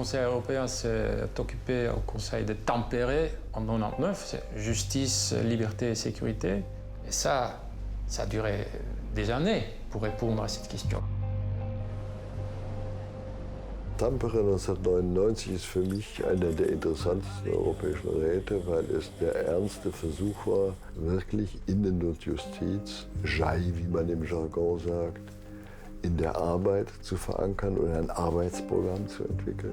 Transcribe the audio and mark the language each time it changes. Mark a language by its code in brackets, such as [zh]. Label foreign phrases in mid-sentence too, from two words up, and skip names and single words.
[fr] Conseil européen s'est occupé au Conseil de tempérer en 1999, c'est justice, liberté et sécurité. Et ça a duré des années pour répondre à cette question. [de] Tampere 1999 ist für mich einer der interessantesten europäischen Räte, weil es der ernste Versuch war, wirklich Innen- und Justiz, JAI, wie man im Jargon sagt, in der Arbeit zu verankern und ein Arbeitsprogramm zu entwickeln.